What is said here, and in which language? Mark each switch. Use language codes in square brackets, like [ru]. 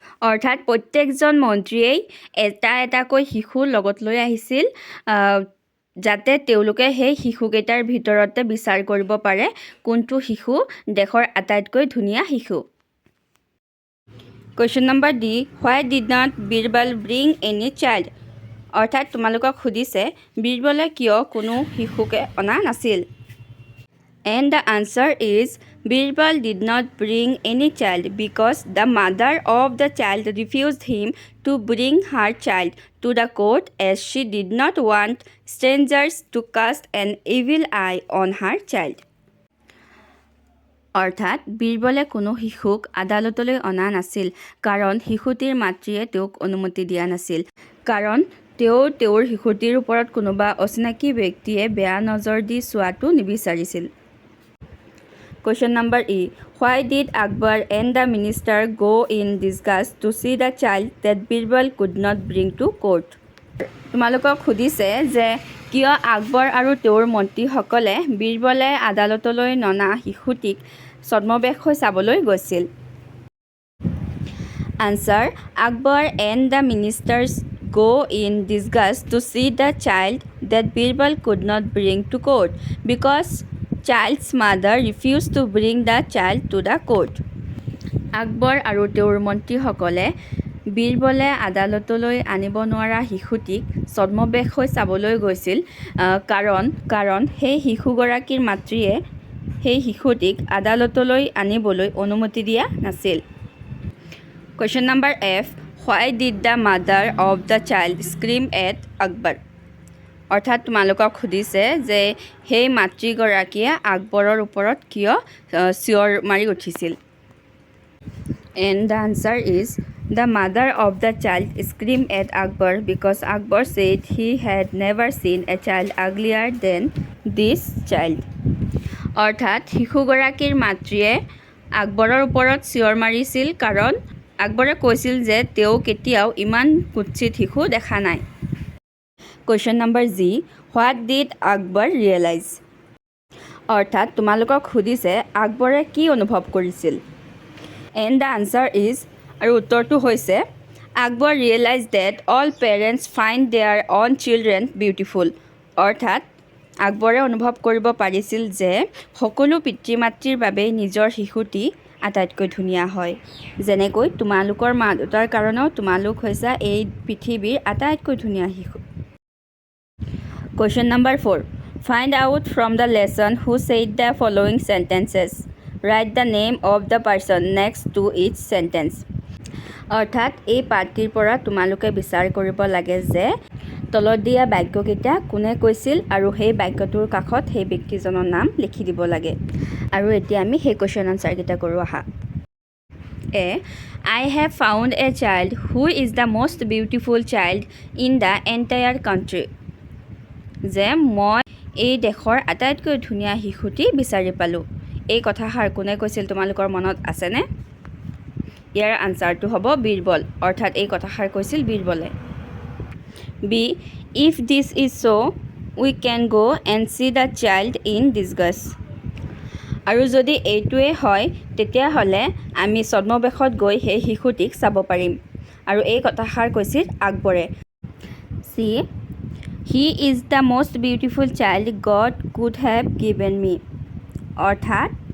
[as] অৰ্থাৎ প্ৰত্যেকজন মন্ত্ৰীয়েই এটাকৈ শিশু লগত লৈ আহিছিল যাতে তেওঁলোকে সেই শিশুকেইটাৰ ভিতৰতে বিচাৰ কৰিব পাৰে কোনটো শিশু দেশৰ আটাইতকৈ ধুনীয়া শিশু। [en] Question number D. Why did not Birbal bring any child? [as] অৰ্থাৎ তোমালোকক সুধিছে বীৰবলে কিয় কোনো শিশুকে অনা নাছিল? [en] And the answer is, Birbal did not bring any child because the mother of the child refused him to bring her child to the court as she did not want strangers to cast an evil eye on her child. [as] অৰ্থাৎ বীৰবলে কোনো শিশুক আদালতলৈ অনা নাছিল কাৰণ শিশুটিৰ মাতৃয়ে তেওঁক অনুমতি দিয়া নাছিল কাৰণ তেওঁৰ শিশুটিৰ ওপৰত কোনোবা অচিনাকি ব্যক্তিয়ে বেয়া নজৰ দি চোৱাটো নিবিচাৰিছিল। [en] Question number E. Why did Akbar and the minister go in disguise to see the child that Birbal could not bring to court? [as] তোমালোকক সুধিছে যে কিয় আকবৰ আৰু তেওঁৰ মন্ত্ৰীসকলে বীৰবলে আদালতলৈ ননা শিশুটিক ছদ্মবেশ হৈ চাবলৈ গৈছিল? [en] Answer. Akbar and the ministers go in disguise to see the child that Birbal could not bring to court because child's mother refused to bring the child to the court. [as] Akbar আৰু তেওঁৰ মন্ত্ৰীসকলে বীৰবলে আদালতলৈ আনিব নোৱাৰা শিশুটিক ছদ্মবেশ হৈ চাবলৈ গৈছিল কাৰণ সেই শিশুগৰাকীৰ মাতৃয়ে সেই শিশুটিক আদালতলৈ আনিবলৈ অনুমতি দিয়া নাছিল। [en] Question number F. Why did the mother of the child scream at Akbar? [as] অৰ্থাৎ তোমালোকক সুধিছে যে সেই মাতৃগৰাকীয়ে আকবৰৰ ওপৰত কিয় চিঞৰ মাৰি উঠিছিল? [en] And the answer is, the mother of the child screamed at Akbar because Akbar said he had never seen a child uglier than this child. [as] অৰ্থাৎ শিশুগৰাকীৰ মাতৃয়ে আকবৰৰ ওপৰত চিঞৰ মাৰিছিল কাৰণ আকবৰে কৈছিল যে তেওঁ কেতিয়াও ইমান কুৎসিত শিশু দেখা নাই। [en] Question number G. What did Akbar realize? [as] অৰ্থাৎ তোমালোকক সুধিছে আকবৰে কি অনুভৱ কৰিছিল? [en] And the answer is, [as] আৰু উত্তৰটো হৈছে, [en] Akbar realized that all parents find their own children beautiful. [as] অৰ্থাৎ আকবৰে অনুভৱ কৰিব পাৰিছিল যে সকলো পিতৃ মাতৃৰ বাবে নিজৰ শিশুটি আটাইতকৈ ধুনীয়া হয় যেনেকৈ তোমালোকৰ মা দেউতাৰ কাৰণেও তোমালোক হৈছা এই পৃথিৱীৰ আটাইতকৈ ধুনীয়া শিশু। [en] Question number 4. Find out from the lesson who said the following sentences. Write the name of the person next to each sentence. [as] অৰ্থাৎ এই পাঠটিৰ পৰা তোমালোকে বিচাৰ কৰিব লাগে যে তলত দিয়া বাক্যকেইটা কোনে কৈছিল আৰু সেই বাক্যটোৰ কাষত সেই ব্যক্তিজনৰ নাম লিখি দিব লাগে। আৰু এতিয়া আমি সেই কুৱেশ্যন আনচাৰকেইটা কৰোঁ আহা। [en] A. I have found a child who is the most beautiful child in the entire country. [as] যে মই এই দেশৰ আটাইতকৈ ধুনীয়া শিশুটি বিচাৰি পালোঁ। এই কথাষাৰ কোনে কৈছিল তোমালোকৰ মনত আছেনে? ইয়াৰ আনচাৰটো হ'ব বীৰবল অৰ্থাৎ এই কথাষাৰ কৈছিল বীৰবলে [en] be if this is so' we can go' and see the child in disguise [as] আৰু যদি এইটোৱে হয় তেতিয়াহ'লে আমি ছদ্মবেশত গৈ সেই শিশুটিক চাব পাৰিম আৰু এই কথাষাৰ কৈছিল আকবৰে [en] see he is the most beautiful child God could have given me [as] অৰ্থাৎ